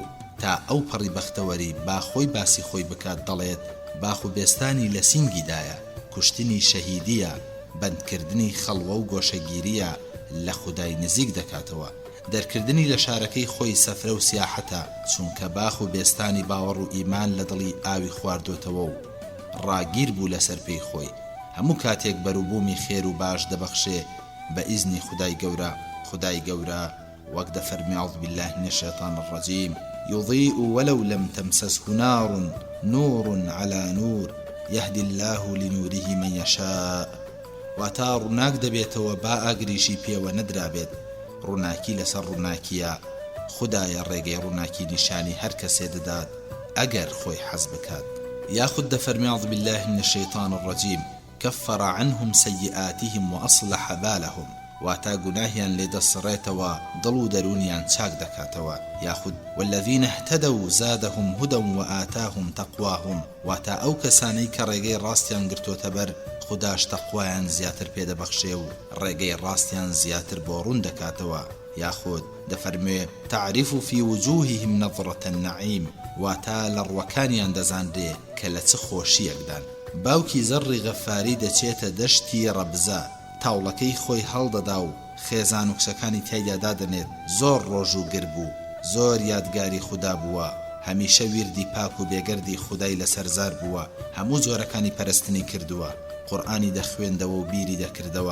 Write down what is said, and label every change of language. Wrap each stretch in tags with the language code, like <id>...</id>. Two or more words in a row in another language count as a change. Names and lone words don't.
<ckb>تا ئەو پەڕی بەختەوەری با خۆی باسی خۆی بکات دەڵێت باخ و بێستانی لە سینگیدایە، کوشتنی شەهیدیە، بەندکردنی خەڵوە و گۆشەگیریە لە خودای نزیک دەکاتەوە، دەرکردنی لە شارەکەی خۆی سەفرە و سیاحەتە، چونکە باخ و بێستانی باوەڕ و ئیمان لە دڵی ئاوی خواردۆتەوە و ڕاگیر بوو لەسەر پێی خۆی. هەموو کاتێک بەروبوومی خێر و باش دەبەخشێ بە ئیزنی خودای گەورە. خودای گەورە وەک دەفەرمی</ckb> <ar>أعوذ بالله من الشيطان الرجيم يضيء ولو لم تمسسه نار نور على نور يهدي الله لنوره من يشاء.</ar> <ckb>واتا ڕووناک دەبێتەوە با ئاگریشی پێوە نەدرابێت، ڕووناکی لەسەر ڕووناکیە. خودایە ڕێگەی ڕووناکی نیشانی هەر کەسێ دەدات ئەگەر خۆی حەز بکات. یاخود دەفەرمی</ckb> <ar>أعوذ بالله من الشيطان الرجيم كفر عنهم سيئاتهم وأصلح بالهم.</ar> <ckb>واتا گوناهیان لێ دەسڕێتەوە، دڵ و دەرونیان چاک دەکاتەوە.</ckb> <ar>یاخود والذین اهتدوا زادهم هدى وآتاهم تقواهم.</ar> <ckb>واتا ئەو کەسانەی کە ڕێگەی ڕاستیان گرتۆتە بەر، خوداش تەقوایان زیاتر پێدەبەخشێ و ڕێگەی ڕاستیان زیاتر بۆ ڕوون دەکاتەوە. یاخود دەفەرمێ</ckb> <ar>تعرف في وجوههم نظرة النعيم.</ar> <ckb>واتا لە ڕوەکانیان دەزانرێ کە لە چ خۆشیەکدان. باوکی زەڕی غەفاری دەچێتە دەشتی ڕەبزە، تاوڵەکەی خۆی هەڵدەدا و خێزان و کچەکانی تیایدا دادەنێت. زۆر ڕۆژ و گر بوو، زۆر یادگاری خوددا بووە، هەمیشە ویردی پاک و بێگەردی خودای لەسەرزار بووە، هەموو جۆرەکانی پەرستنی کردووە، قورئانی دەخوێندەوە و بیری دەکردەوە.</ckb>